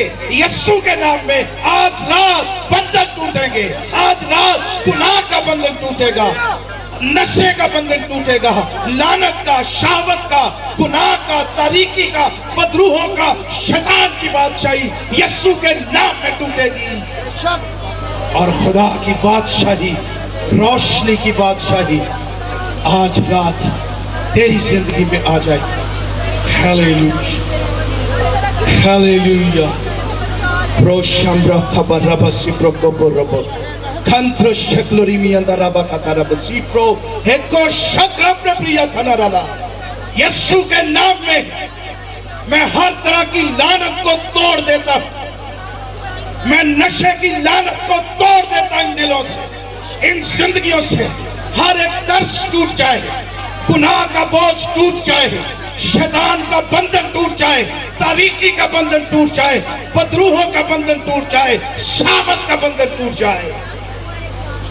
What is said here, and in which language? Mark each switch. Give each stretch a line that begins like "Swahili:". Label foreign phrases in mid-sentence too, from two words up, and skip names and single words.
Urdu: یسوع کے نام میں آج رات بندھن ٹوٹیں گے، آج رات گناہ کا بندھن ٹوٹے گا، نشے کا بندھن ٹوٹے گا، لعنت کا، شہوت کا، گناہ کا، تاریکی کا، بدروحوں کا، شیطان کی بادشاہی یسوع کے نام میں ٹوٹے گی، اور خدا کی بادشاہی، روشنی کی بادشاہی آج رات تیری زندگی میں آ جائے۔ ہیلیلویا، ہیلیلویا۔ پروشمرا خبر ربا سپرو کوپو ربا کھنتر شکلوری میاندہ ربا کتا ربا سپرو ہیکو شکر پرپریا کھنا رلا۔ یسوع کے نام میں ہر طرح کی لعنت کو توڑ دیتا ہوں، میں نشے کی لعنت کو توڑ دیتا ان دلوں سے، ان زندگیوں سے۔ ہر ایک قرض ٹوٹ جائے، گناہ کا بوجھ ٹوٹ جائے، شیطان کا بندھن ٹوٹ جائے، تاریکی کا بندھن ٹوٹ جائے، بدروحوں کا بندھن ٹوٹ جائے، شہوت کا بندھن ٹوٹ جائے۔